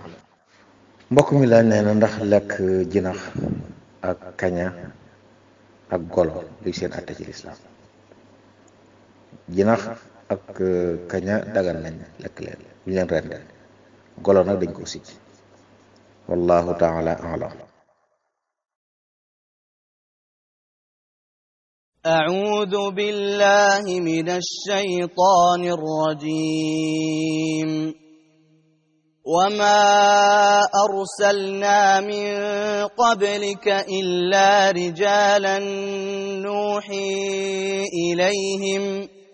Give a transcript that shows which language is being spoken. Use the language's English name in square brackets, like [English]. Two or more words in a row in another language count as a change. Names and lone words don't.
[Wolof] mbokk mi la nee na ndax lekk jinax ak kaña ak golo luy seen àtte ci lislaam. jinax ak kaña dagan nañ lekk leen bu ñu leen rende golo nag dañ ko sib [Arabic] والله تعالى أعلم. أعوذ بالله من الشيطان الرجيم وما أرسلنا من قبلك إلا رجالا نوحي إليهم